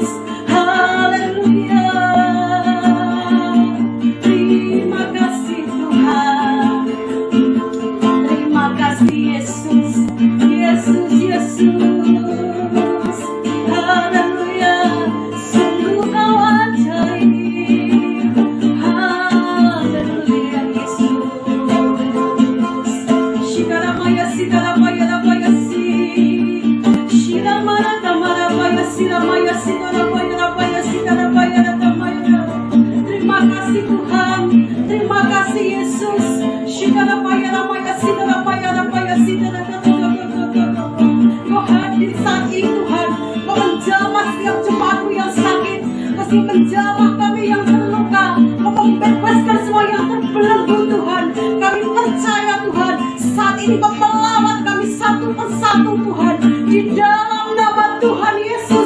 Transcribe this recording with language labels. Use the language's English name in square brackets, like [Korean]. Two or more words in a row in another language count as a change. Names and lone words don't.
[Indonesian] Haleluya, terima kasih Tuhan, terima kasih Yesus, Yesus, Yesus. Haleluya, sungguh Kau ajaib. Haleluya Yesus. Shikaramaya Sitaramaya Ramaya Si, Shiramara Tamarabaya Siramaya Sitaramaya Ramaya Sitaramaya Ramaya. Terima kasih Tuhan, terima kasih Yesus. Shikaramaya Ramaya Sitaramaya Ramaya Sitaramaya. Kau hadir saat ini Tuhan, Kau menjamah setiap jemaatmu yang sakit, Kau menjamah kami yang terluka, Kau membebaskan semua yang terbelenggu Tuhan. Kami percaya Tuhan, saat ini Kau melawat kami satu persatu Tuhan, di dalam nama Tuhan Yesus.